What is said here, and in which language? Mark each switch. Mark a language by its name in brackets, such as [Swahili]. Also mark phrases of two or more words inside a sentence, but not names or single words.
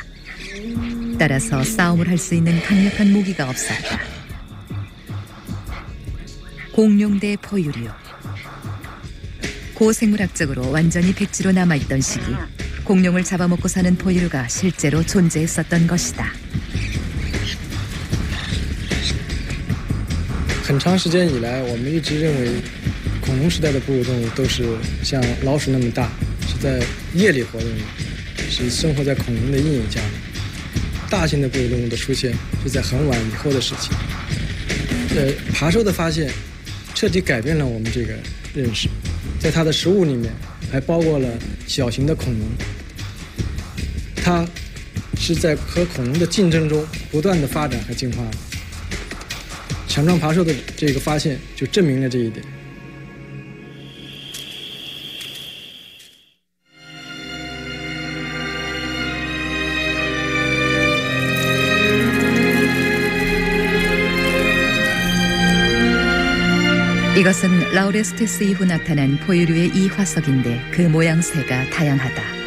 [Korean] 따라서 싸움을 할 수 있는 강력한 무기가 없었다. 공룡 대 포유류. 고생물학적으로 완전히 백지로 남아있던 시기, 공룡을 잡아먹고 사는 포유류가 실제로 존재했었던 것이다. [Chinese] 很长时间以来，我们一直认为恐龙时代的哺乳动物都是像老鼠那么大，是在夜里活动的，是生活在恐龙的阴影下的。大型的哺乳动物的出现是在很晚以后的事情。爬兽的发现彻底改变了我们这个认识，在它的食物里面还包括了小型的恐龙，它是在和恐龙的竞争中不断的发展和进化的。强壮爬兽的这个发现就证明了这一点。 [Korean] 이것은 라우레스테스 이후 나타난 포유류의 이 화석인데 그 모양새가 다양하다.